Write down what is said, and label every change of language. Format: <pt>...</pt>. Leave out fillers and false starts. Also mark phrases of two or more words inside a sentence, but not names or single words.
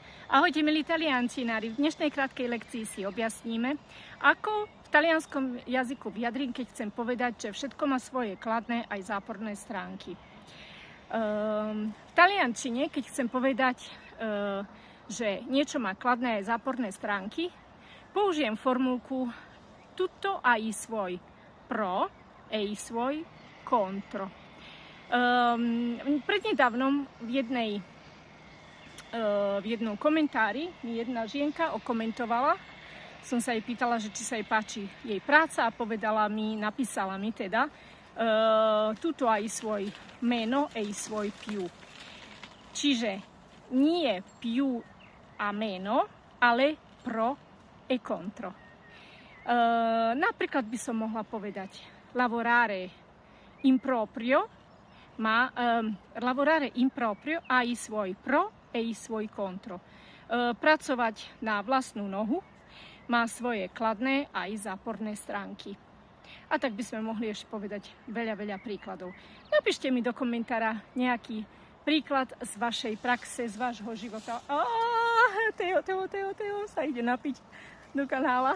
<sk>Ahojte milí taliančinári, v dnešnej krátkej lekcii si objasníme, ako v talianskom jazyku vyjadrím, keď chcem povedať, že všetko má svoje kladné aj záporné stránky. V taliančine, keď chcem povedať, že niečo má kladné aj záporné stránky, použijem formulku</sk> <it>tutto ha i suoi pro e i suoi contro.</it> <sk>Prednedávnom v jednom komentári mi jedna žienka okomentovala, som sa jej pýtala, že či sa jej páči jej práca a napísala mi teda</sk> <it>tutto ha i suoi meno e i suoi più.</it> <sk>Čiže nie più a meno, ale</sk> <it>pro e contro.</it> <sk>Napríklad by som mohla povedať</sk> <it>lavorare in proprio ha i suoi pro e i suoi contro.</it> <sk>Pracovať na vlastnú nohu má svoje kladné aj záporné stránky. A tak by sme mohli ešte povedať veľa príkladov. Napíšte mi do komentára nejaký príklad z vašej praxe, z vášho života. Teo sa ide napiť do kanála.</sk>